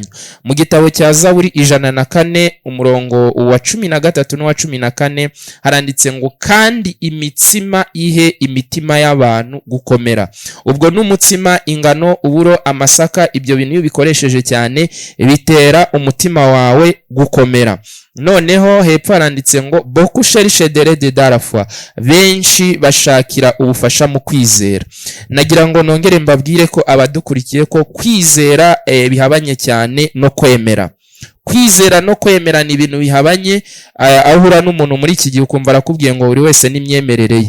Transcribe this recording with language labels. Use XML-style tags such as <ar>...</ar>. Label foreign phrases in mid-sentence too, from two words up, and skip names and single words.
<rw>Mu gitabo cya Zaburi 104 umurongo wa 13 n'uwa 14 haranditse ngo kandi imitsima ihe imitima y'abantu gukomera. Ubwo n'umutsima, ingano, uburo, amasaka, ibyo bintu iyo bikoresheje cyane bitera umutima wawe gukomera. Noneho hepfo haranditse ngo</rw> <fr>beaucoup cherchent de l'aide dans la foi.</fr> <rw>Benshi bashakira ubufasha mu kwizera. Nagira ngo nongere mbabwire ko abadukurikiye ko kwizera bihabanye cyane no kwemera. Kwizera no kwemera ni ibintu bihabanye. Ahura n'umuntu muri iki gihe ukumva arakubwiye ngo buri wese n'imyemerere ye.</rw>